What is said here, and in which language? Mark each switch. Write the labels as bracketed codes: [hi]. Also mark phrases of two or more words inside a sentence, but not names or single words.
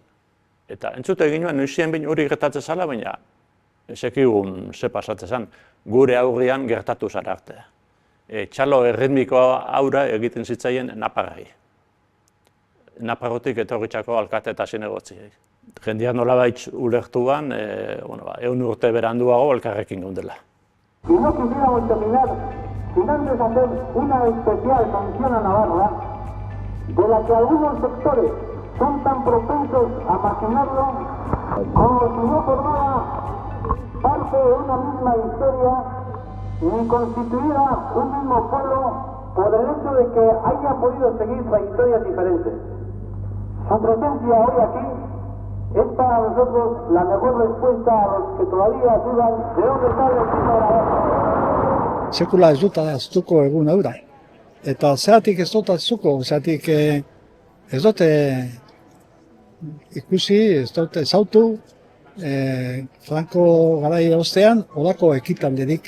[eu] Eta entzute eginuen noizien behin hori gertatzen zela, baina ezekigun ze pasatzen zen, gure aurrian gertatu zara arte. Txalo erritmikoa aura egiten zitzaien naparrai. Naparrotik etorritxako alkate eta zinegotziei. Jendeak nolabait ulertuan, 100 urte beranduago elkarrekin gaudela. [es] Y no quisiéramos terminar sin antes hacer una especial sanción a Navarra, de la que algunos sectores son tan propensos a marginarlo como si no formara parte de una misma historia ni constituida un mismo pueblo por el hecho de que haya podido seguir trayectorias diferentes. Su presencia hoy aquí es para nosotros la mejor respuesta a los que todavía dudan de dónde está el destino de Navarra. [eu] Sekula ez dut aztuko egun eura. Eta zeratik ez dut aztuko, zeratik ez dute ikusi, ez dute ezautu, Franco garai ostean horako ekitaldirik.